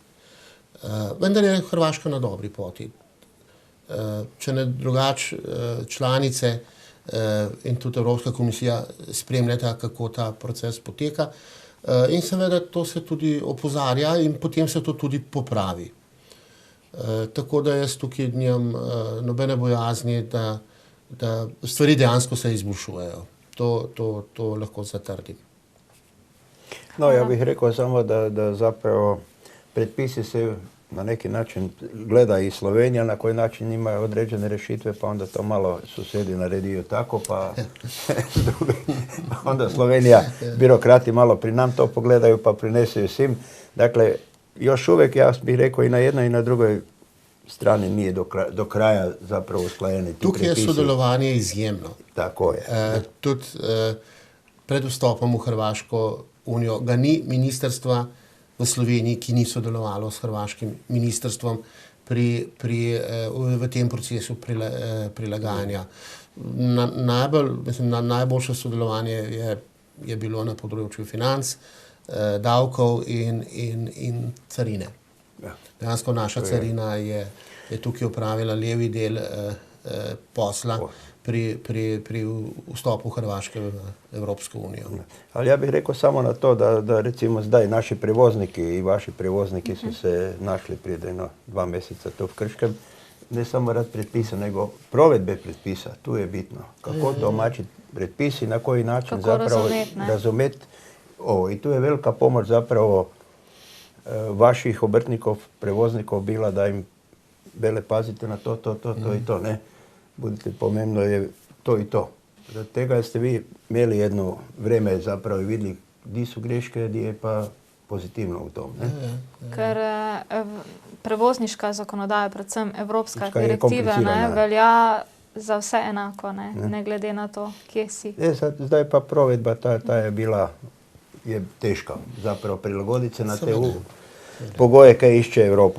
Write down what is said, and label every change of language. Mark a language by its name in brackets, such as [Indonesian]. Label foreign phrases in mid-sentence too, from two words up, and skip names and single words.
[Slovenian] Vendar je Hrvaška na dobri poti. Če ne drugače članice in tudi Evropska komisija spremljata, kako ta proces poteka. In seveda to se tudi opozarja in potem se to tudi popravi. Tako da jaz tukaj nimam nobene bojazni, da stvari dejansko se izboljšujejo. To lahko zatrdim. No, [Croatian] ja bih rekel samo, da zapravo predpisi se na neki način gleda i Slovenija, na koji način imaju određene rešitve, pa onda to malo susedi naredijo tako, pa onda Slovenija, birokrati malo pri nam to pogledaju, pa prineseju svim. Dakle, još uvijek, ja bih rekao, i na jednoj i na drugoj strani nije do kraja zapravo usklajeni ti [Slovenian] Tukaj [Croatian] predpisi. [Slovenian] je sodelovanje izjemno. Tako je. Tudi pred vstopom v Hrvaško unijo ga ni ministrstva v Sloveniji, ki ni sodelovalo s hrvaškim ministrstvom v tem procesu prilagajanja. Najboljše sodelovanje je bilo na področju financ, davkov in carine. Dejansko naša carina je tukaj opravila levi del posla pri vstopu Hrvaške v Evropsko unijo. [Croatian] Ali ja bih rekao samo na to da recimo zdaj naši prevozniki i vaši prevozniki su se našli prije 2 mjeseca tu v Krškem, ne samo rad predpisa, nego provedbe predpisa, tu je bitno. Kako domaćiti predpisi, na koji način zapravo razumjeti ovo. I tu je velika pomoć zapravo vaših obrtnikov, prevoznikov bila da im vele pazite na to i to, ne. Budite pomembno je to i to. Od tega ste vi imeli jedno vreme zapravo i vidjeli gdje su greške, gdje je pa pozitivno v tom. Ne? [Slovenian] Ker prevozniška zakonodaja, predvsem evropska direktiva, velja za vse enako, ne glede na to, kje si. [Croatian] Zdaj pa provedba, ta je bila teška zapravo prilagoditi se na te pogoje kaj išče Evropa.